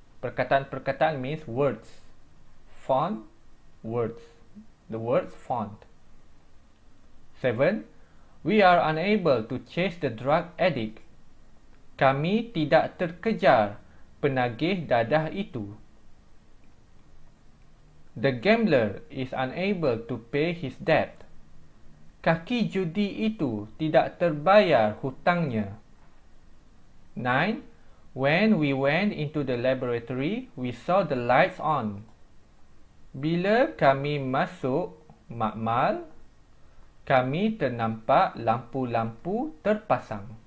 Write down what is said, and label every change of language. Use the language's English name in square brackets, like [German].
[English] Perkataan-perkataan means words. Font, words. The words font. 7. We are unable to chase the drug addict. [Malay] Kami tidak terkejar penagih dadah itu. [English] The gambler is unable to pay his debt. [Malay] Kaki judi itu tidak terbayar hutangnya. [English] 9. When we went into the laboratory, we saw the lights on. [Malay] Bila kami masuk makmal, kami ternampak lampu-lampu terpasang.